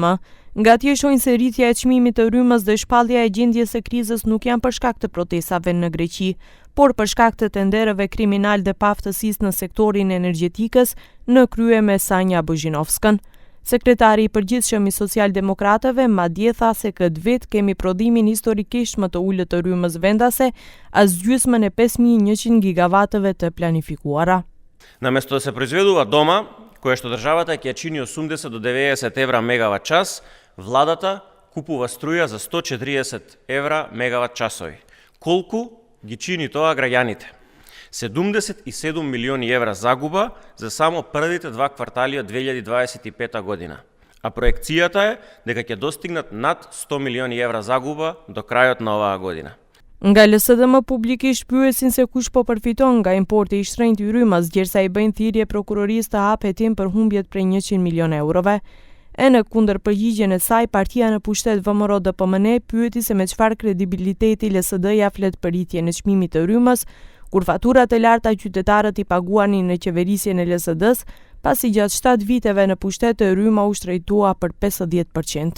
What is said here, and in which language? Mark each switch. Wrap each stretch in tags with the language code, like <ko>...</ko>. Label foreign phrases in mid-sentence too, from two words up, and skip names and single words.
<sq>Nga tje shojnë se rritja e çmimit të rrymës dhe shpallja e gjendjes së krizës nuk janë për shkak të protestave në Greqi, por për shkak të tenderëve kriminal dhe paaftësisë në sektorin energjetikës në krye me Sanja Bozhinovskën. Sekretari i përgjithshëm i Socialdemokratëve madje tha se këtë vit kemi prodhimin historikisht më të ulët të rrymës vendase, as gjysmën e 5100 гигаватëve të planifikuara.</sq> <mk>Наместо да се произведува дома, кое што државата ќе чини 80 до 90 евра мегават час, владата купува струја за 140 евра мегават часови. Колку ги чини тоа граѓаните? 77 милиони евра загуба за само првите 2 квартали од 2025 година. А проекцијата е дека ќе достигнат над 100 милиони евра загуба до крајот на оваа година.</mk> <sq>Nga LSDM publikisht pyesin se kush po përfiton nga importi i shtrenjtë i rrymës, gjersa i bëjnë thirrje prokurorisë të hapë hetim për humbjet prej 100 milion eurove. E në kundër përgjigjen e saj, partia në pushtet VMRO-DPMN pyeti se me çfarë kredibiliteti LSD-ja flet për rritjen e çmimit të rrymës, kur faturat e larta qytetarët i paguanin në qeverisjen e LSD-s, pasi gjatë 7 viteve në pushtet e rryma u shtrejtua për 50%.</sq>